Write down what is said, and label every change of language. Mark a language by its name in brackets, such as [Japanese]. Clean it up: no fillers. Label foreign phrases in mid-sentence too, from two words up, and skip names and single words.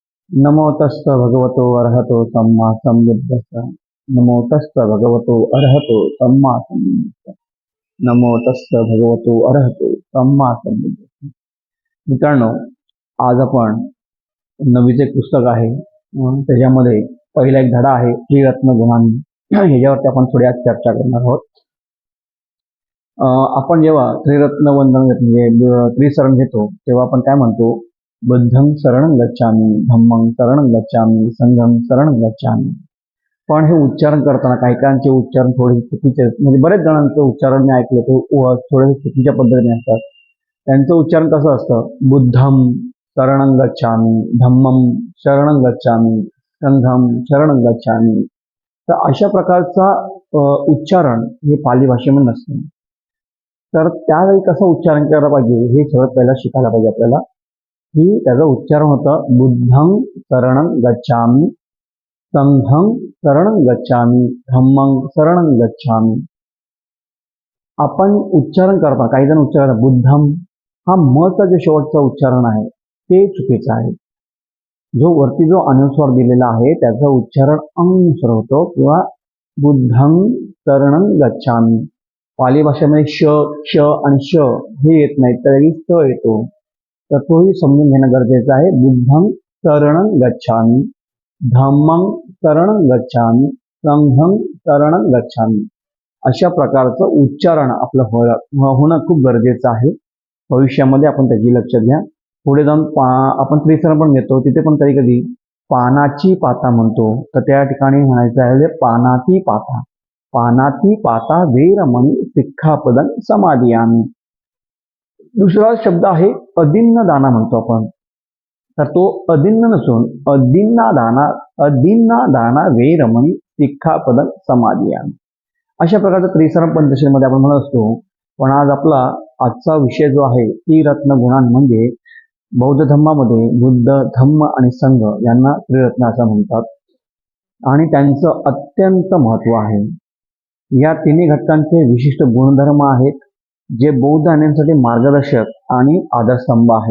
[Pali] नमो तस्स भगवतो अरहतो सम्मा संबुद्धस्स. नमो तस्स भगवतो अरहतो सम्मा संबुद्धस्स. नमो तस्स भगवतो अरहतो सम्मा संबुद्धस्स. [Marathi] मित्रांनो, आज आपण नवीचे एक पुस्तक आहे, त्याच्यामध्ये पहिला एक धडा आहे त्रिरत्न गुणांनी. ह्याच्यावरती आपण थोडी आज चर्चा करणार आहोत. आपण जेव्हा त्रिरत्न वंदन म्हणजे त्रिशरण घेतो तेव्हा आपण काय म्हणतो? [Pali] बुद्धं शरणं गच्छामि, धम्मं शरणं गच्छामि, संघं शरणं गच्छामि. [Marathi] पण हे उच्चारण करताना काही काहींचे उच्चारण थोडे चुकीचे, म्हणजे बरेच जणांचं उच्चारण मी ऐकले ते थोडे चुकीच्या पद्धतीने असतात. त्यांचं उच्चारण कसं असतं? [Pali] बुद्धं शरणं गच्छामि, धम्मं शरणं गच्छामि, संघं शरणं गच्छामि. [Marathi] तर अशा प्रकारचा उच्चारण हे पाली भाषेमध्ये नसतं. तर त्यावेळी कसं उच्चारण करायला पाहिजे हे सगळं पहिला शिकायला पाहिजे आपल्याला. की त्याचं उच्चारण होतं [Pali] बुद्धं शरणं गच्छामि, संघं शरणं गच्छामि, धम्मं शरणं गच्छामि. [Marathi] आपण उच्चारण करता काही जण उच्चारण बुद्धं हा मचा जे शेवटचं उच्चारण आहे ते चुकीचं आहे. जो वरती जो अनुस्वार दिलेला आहे त्याचं उच्चारण अनुस्वार होतो किंवा [Pali] बुद्धं शरणं गच्छामि. [Marathi] पाली भाषेमध्ये श, क्ष आणि श हे येत नाहीत, तर स येतो. तर तोही समजून घेणं गरजेचं आहे. [Pali] बुद्धं शरणं गच्छामि, धम्मं शरणं गच्छामि, संघं शरणं गच्छामि. [Marathi] अशा प्रकारचं उच्चारण आपलं होणं खूप गरजेचं आहे. भविष्यामध्ये आपण त्याची लक्ष घ्या. पुढे जाऊन आपण त्रिशरण पण घेतो, तिथे पण कधी कधी [Pali] पानाची पाता [Marathi] म्हणतो, तर त्या ठिकाणी म्हणायचं आहे [Pali] पानाती पाता. पानाती पाता वेरमणी सिक्खापदं समादियामि. [Marathi] दुसरा शब्द आहे [Pali] अदिन्न दाना [Marathi] म्हणतो आपण. तर तो अदिन्न नसून [Pali] अदिन्ना दाना वेरमणी सिक्खापदं समादियामि. [Marathi] अशा प्रकारचं त्रिशरण पंचशीलमध्ये आपण म्हणत असतो. पण आज आपला आजचा विषय जो आहे त्रिरत्न गुणांन, म्हणजे बौद्ध धर्मामध्ये बुद्ध, धम्म आणि संघ यांना त्रिरत्न असं म्हणतात आणि त्यांचं अत्यंत महत्व आहे. या तिन्ही घटकांचे विशिष्ट गुणधर्म आहेत जे बौद्ध आणण्यासाठी मार्गदर्शक आणि आधारस्तंभ आहेत.